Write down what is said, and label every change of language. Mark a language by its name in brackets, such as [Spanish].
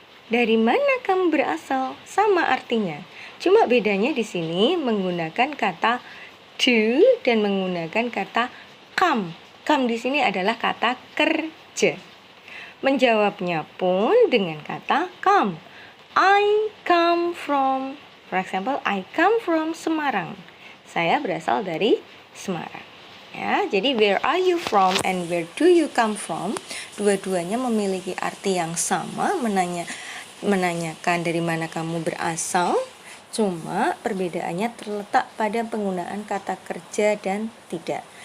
[Indonesian] Dari mana kamu berasal? Sama artinya. Cuma bedanya di sini menggunakan kata do dan menggunakan kata come. Come di sini adalah kata kerja. Menjawabnya pun dengan kata come. [English] I come from, for example, I come from Semarang. [Indonesian] Saya berasal dari Semarang. Ya, jadi [English] where are you from and where do you come from, [Indonesian] dua-duanya memiliki arti yang sama, menanyakan dari mana kamu berasal. Cuma perbedaannya terletak pada penggunaan kata kerja dan tidak.